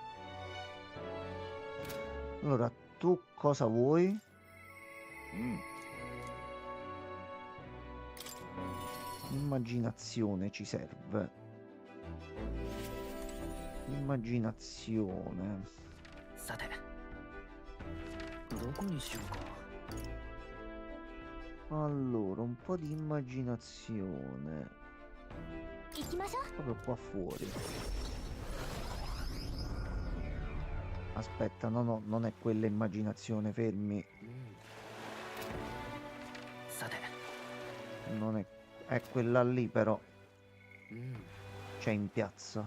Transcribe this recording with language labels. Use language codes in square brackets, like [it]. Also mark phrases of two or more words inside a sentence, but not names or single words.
[it] Allora, tu cosa vuoi? Immaginazione ci serve. Immaginazione. [ja] さてどこにしようか。 [it] Allora, un po' di immaginazione. [ja] 行きましょう [it] Proprio qua fuori. Aspetta, no, no, non è quella immaginazione, fermi. [ja] さて [it] Non è quella lì, però. C'è in piazza.